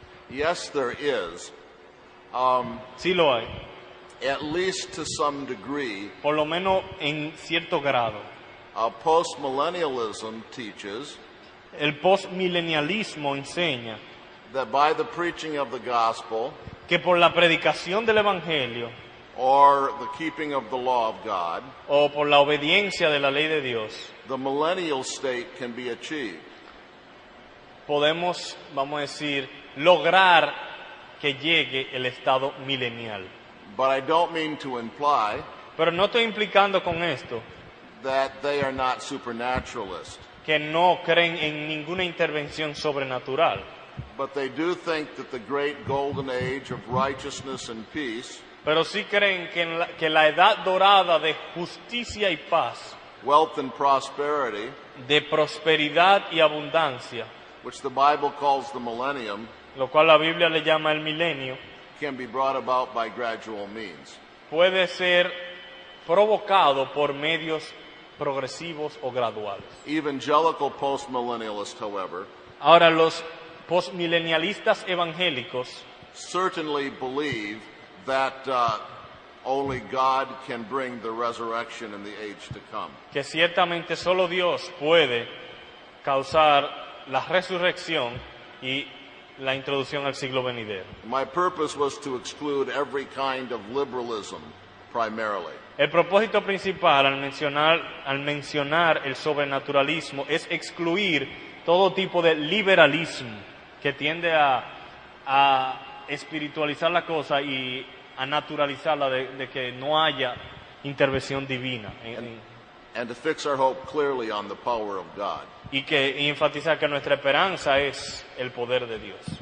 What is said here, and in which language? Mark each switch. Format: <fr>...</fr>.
<en>Yes, there is.</en> <es>Sí lo hay,</es> <en>At least to some degree,</en> <es>por lo menos en cierto grado.</es> <en>postmillennialism teaches</en> <es>El postmilenialismo enseña</es> <en>that by the preaching of the gospel</en> <es>que por la predicación del Evangelio</es> <en>or the keeping of the law of God,</en> <es>o por la obediencia de la ley de Dios,</es> <en>the millennial state can be achieved.</en> <es>podemos, vamos a decir, lograr que llegue el estado milenial.</es> <en>But I don't mean to imply</en> <es>Pero no estoy implicando con esto</es> <en>that they are not supernaturalist,</en> <es>que no creen en ninguna intervención sobrenatural,</es> <en>but they do think that the great golden age of righteousness and peace,</en> <es>pero sí creen que la edad dorada de justicia y paz,</es> <en>wealth and prosperity,</en> <es>de prosperidad y abundancia,</es> <en>which the Bible calls the millennium,</en> <es>lo cual la Biblia le llama el milenio,</es> <en>can be brought about by gradual means.</en> <es>puede ser provocado por medios progresivos o graduales.</es> <en>Evangelical postmillennialists, however,</en> <es>Ahora, los postmilenialistas evangélicos</es> <en>certainly believe that only God can bring the resurrection in the age to come.</en> <es>que ciertamente solo Dios puede causar la resurrección y la introducción al siglo venidero.</es> <en>My purpose was to exclude every kind of liberalism, primarily.</en> <es>El propósito principal al mencionar el sobrenaturalismo es excluir todo tipo de liberalismo que tiende a espiritualizar la cosa y a naturalizarla de que no haya intervención divina</es> <en>And to fix our hope clearly on the power of God.</en> <es>y enfatizar que nuestra esperanza es el poder de Dios.</es>